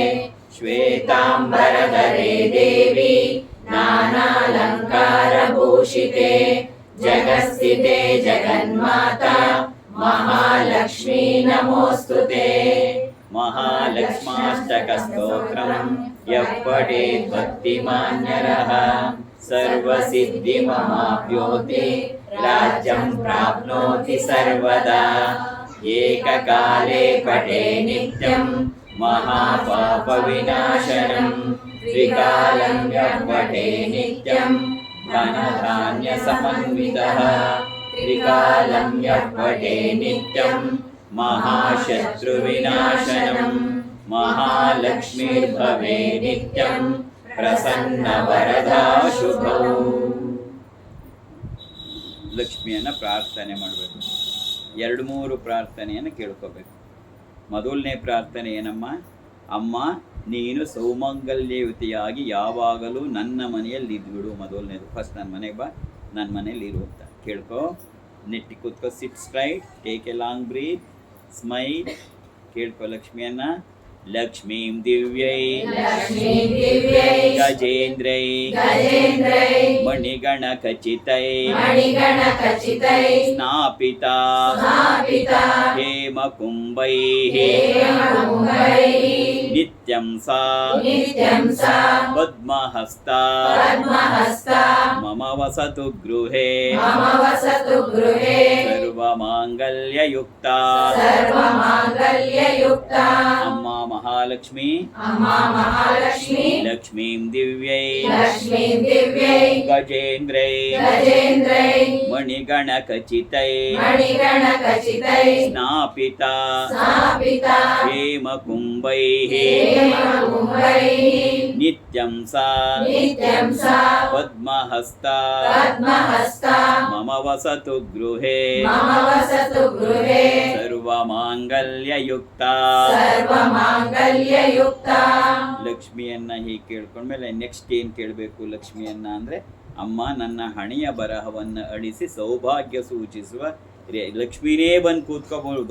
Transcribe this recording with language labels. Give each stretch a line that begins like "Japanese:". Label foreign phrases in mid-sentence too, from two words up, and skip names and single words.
Sanskrit: ಶ್ವೇತಾಂಬರಧರೆ ದೇವಿ ನಾನಾಲಂಕಾರ ಭೂಷಿತೆ ಜಗಸ್ಥಿತೆ ಜಗನ್ಮಾತಾ ಮಹಾಲಕ್ಷ್ಮೀ ನಮೋಸ್ತುತೆ. ಮಹಾಲಕ್ಷ್ಮಾಷ್ಟಕ ಸ್ತೋತ್ರಂ ಯಃ ಪಠೇತ್ ಭಕ್ತಿಮಾನ್ಯರಃ ಸರ್ವಸಿದ್ಧಿಮವಾಪ್ನೋತಿ ರಾಜ್ಯಂ ಪ್ರಾಪ್ನೋತಿ ಸರ್ವದಾ. ಏಕಕಾಲೇ ಪಠೇ ನಿತ್ಯಂ ಮಹಾಪಾಪ ವಿನಾಶನಂ ತ್ರಿಕಾಲಂ ಯಃ ಪಠೇ ನಿತ್ಯಂ ಧನಧಾನ್ಯ ಸಮನ್ವಿತಃ. ತ್ರಿಕಾಲಂ ಯಃ ಪಠೇ ನಿತ್ಯಂ ಮಹಾಶತ್ರು ವಿನಾಶನಂ ಮಹಾಲಕ್ಷ್ಮೀರ್ಭವೇ ನಿತ್ಯಂ ಪ್ರಸನ್ನ ವರದಾ ಶುಭೌ.
Kannada: ಲಕ್ಷ್ಮಿಯನ್ನು ಪ್ರಾರ್ಥನೆ ಮಾಡಬೇಕು. 2-3 ಪ್ರಾರ್ಥನೆಯನ್ನು ಕೇಳ್ಕೋಬೇಕು. ಮೊದಲನೇ ಪ್ರಾರ್ಥನೆ ಏನಮ್ಮ? ಅಮ್ಮ ನೀನು ಸೌಮಂಗಲ್ಯಯುತಿಯಾಗಿ ಯಾವಾಗಲೂ ನನ್ನ ಮನೆಯಲ್ಲಿ ಇದ್ಬಿಡು. ಮೊದಲನೇದು ಫಸ್ಟ್ ನನ್ನ ಮನೆಗೆ ಬಾ, ನನ್ನ ಮನೇಲಿ ಇರು ಅಂತ ಕೇಳ್ಕೊ. ನೆಟ್ಟಿ ಕೂತ್ಕೋ,
English: sit straight, take a long breath, smile.
Kannada: ಕೇಳ್ಕೊ ಲಕ್ಷ್ಮಿಯನ್ನ.
Sanskrit: ಲಕ್ಷ್ಮೀಂ ದಿವ್ಯೈ ಗಜೇಂದ್ರೈ ಮಣಿಗಣ ಖಚಿತೈ ಸ್ನಾಪಿತಾ ಹೇಮ ಕುಂಭೈ ನಿತ್ಯಂ ಸಾ ಪದ್ಮಹಸ್ತಾ ಮಮ ವಸತು ಗೃಹೇ ಸರ್ವಮಾಂಗಲ್ಯಯುಕ್ತಾ. ಅಮ್ಮ ಮಹಾಲಕ್ಷ್ಮಿ ಲಕ್ಷ್ಮೀಂ ದಿವ್ಯೈ ಗಜೇಂದ್ರೈ ಮಣಿಗಣ ಖಚಿತೈ ಸ್ನಾಪಿತಾ ಹೇಮ ಕುಂಭೈ ನಿತ್ಯಂ ಸಾ ಪದ್ಮಹಸ್ತಾ ಮಮ ವಸತು ಗೃಹೇ ಸರ್ವಮಾಂಗಲ್ಯಯುಕ್ತಾ.
Kannada: ಲಕ್ಷ್ಮಿಯನ್ನ ಹೀಗೆ ಕೇಳ್ಕೊಂಡ್ಮೇಲೆ ನೆಕ್ಸ್ಟ್ ಏನ್ ಕೇಳಬೇಕು? ಲಕ್ಷ್ಮಿಯನ್ನ ಅಂದ್ರೆ ಅಮ್ಮ ನನ್ನ ಹಣೆಯ ಬರಹವನ್ನು ಅಳಿಸಿ ಸೌಭಾಗ್ಯ ಸೂಚಿಸುವ ಲಕ್ಷ್ಮೀನೇ ಬಂದು ಕೂತ್ಕೋಬಹುದು.